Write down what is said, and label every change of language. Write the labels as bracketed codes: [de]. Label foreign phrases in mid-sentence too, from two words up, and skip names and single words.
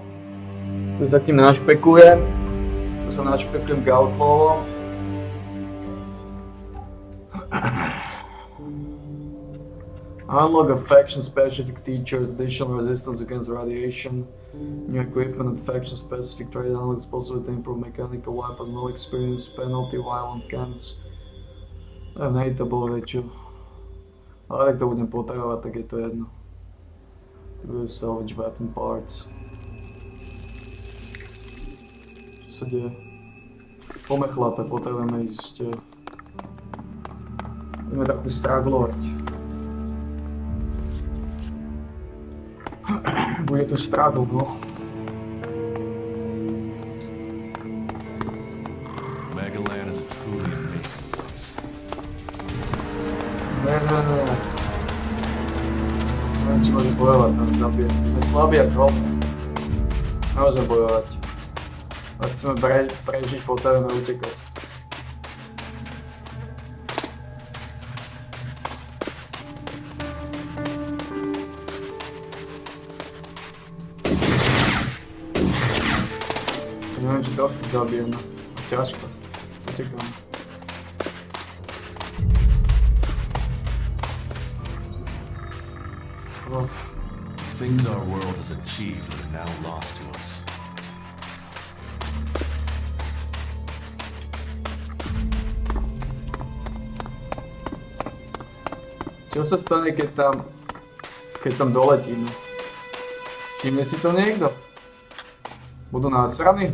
[sk] Tu sa k tým našpekujem. Tu sa našpekujem k outlavom. [en] Unlock a faction specific teachers, additional resistance against radiation. New equipment and faction specific trade unlocks possible to improve mechanical weapons, no experience penalty, violent cans. [sk] Nej to bolo väčšie. Ale ak to budem potrebovať, tak je to jedno. [en] We'll salvage weapon parts. [sk] Čo sa deje? Pome chlape, potrebujeme ísť. Budeme takú straglovať. Bude to stragl, no. [en] Magalan is a truly amazing place. [sk] Ne. Neviem, či môže bojovať, ten zabije. Sme slabí ako hovno. Nemôžeme bojovať. Ak chceme prežiť, potrebujeme utekať. Neviem, či tohto zabijeme. Ťažko. Utekám. Oh. [en] Things our world has achieved are now lost to us. [sk] Čo sa stane, keď tam doletíme? Všimne si to niekto? Budú násraní?